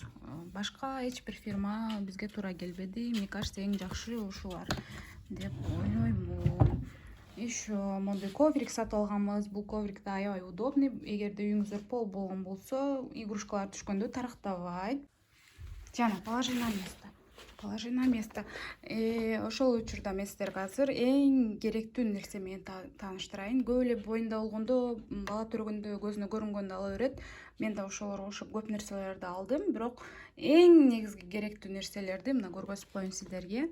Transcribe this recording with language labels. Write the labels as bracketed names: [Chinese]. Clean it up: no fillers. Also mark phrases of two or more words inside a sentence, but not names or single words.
[Kyrgyz] Башка эч бир фирма бизге туура келбеди. [Russian] Мне кажется, [Kyrgyz] эң жакшы ушулар деп ойлоймун. Еще мондай коврик сатып алганбыз. Бул коврик да аябай удобный. Эгерде үйүңүздө пол болгон болсо, игрушкалар түшкөндө тарактабайт. [Russian] Жана положи на место. Положи на место. [Kyrgyz] Ошол учурда мен сиздерге азыр эң керектүү нерсе менен тааныштырайын. Көп эле боюнда болгондо, бала төрөгөндө көзүнө көрүнгөндө ала берет. Мен да ошолорго окшоп көп нерселерди алдым, бирок эң негизги керектүү нерселерди мына көргөзүп коеюн сиздерге.